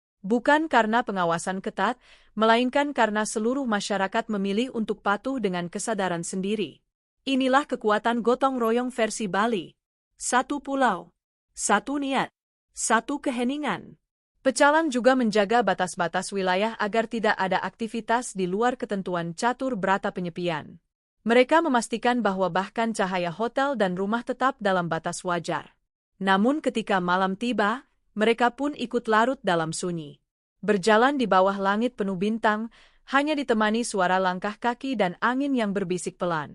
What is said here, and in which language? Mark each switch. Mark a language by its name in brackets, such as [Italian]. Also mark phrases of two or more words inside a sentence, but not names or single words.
[Indonesian] Bukan karena pengawasan ketat, melainkan karena seluruh masyarakat memilih untuk patuh dengan kesadaran sendiri. Inilah kekuatan gotong royong versi Bali. Satu pulau, satu niat, satu keheningan. Pecalang juga menjaga batas-batas wilayah agar tidak ada aktivitas di luar ketentuan catur berata penyepian. Mereka memastikan bahwa bahkan cahaya hotel dan rumah tetap dalam batas wajar. Namun ketika malam tiba, mereka pun ikut larut dalam sunyi. Berjalan di bawah langit penuh bintang, hanya ditemani suara langkah kaki dan angin yang berbisik pelan.